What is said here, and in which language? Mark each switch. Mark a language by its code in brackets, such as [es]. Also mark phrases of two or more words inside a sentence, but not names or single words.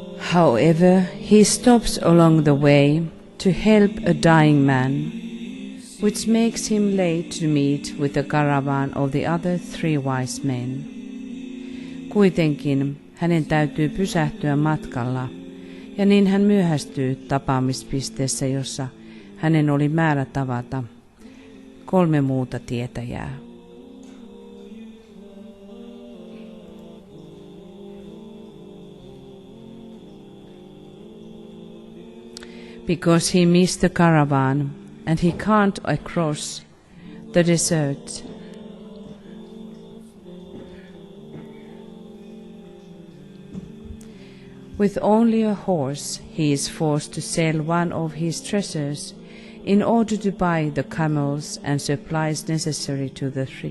[en] However, he stops along the way to help a dying man, which makes him late to meet with the caravan of the other 3 wise men. [fi] Kuitenkin hänen täytyy pysähtyä matkalla, ja niin hän myöhästyy tapaamispisteessä, jossa hänen oli määrä tavata 3 muuta tietäjää. [en] Because he missed the caravan and he can't cross the desert, with only a horse, he is forced to sell one of his treasures in order to buy the camels and supplies necessary to the trip.